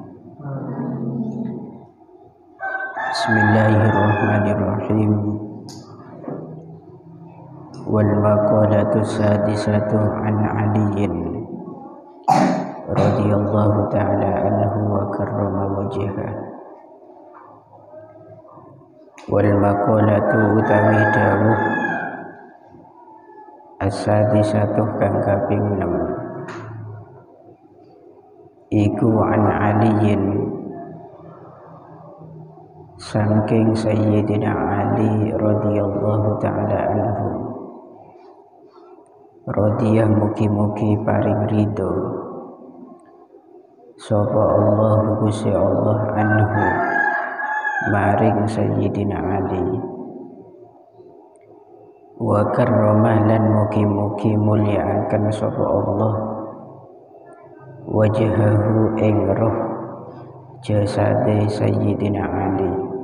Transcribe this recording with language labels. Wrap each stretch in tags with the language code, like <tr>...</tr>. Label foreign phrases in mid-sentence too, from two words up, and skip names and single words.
<ar>بسم الله الرحمن الرحيم. والمقالة السادسة عن علي رضي الله تعالى عنه وكرم وجهه.</ar> <jv>Walmaqalatu utawi dawuh as-sadisatu kang kaping 6 iku</jv> <ar>عن علي</ar> <jv>saking Sayyidina Ali</jv> <ar>رضي الله تعالى عنه.</ar> <jv>Radiyah mugi-mugi paring ridho sapa Allah Gusti Allah anhu maring Sayyidina Ali.</jv> <ar>وكرمه</ar> <jv>lan mugi-mugi mulyakaken sapa Allah wajhahu ing roh jasade Sayyidina Ali.</jv>